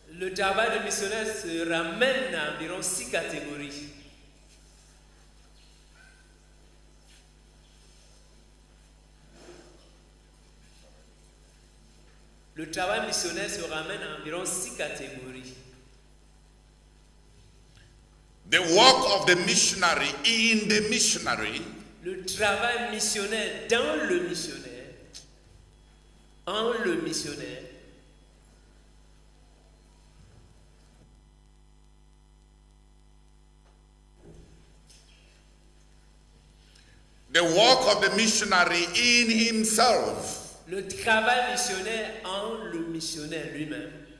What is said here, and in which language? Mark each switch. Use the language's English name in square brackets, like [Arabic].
[French] le travail de missionnaire se ramène à environ 6 catégories. Le travail missionnaire se ramène à environ 6 catégories. [English] The work of the missionary in the missionary [French] Le travail missionnaire dans le missionnaire, en le missionnaire, [English] the work of the missionary in himself, [French] le travail missionnaire en le missionnaire lui-même.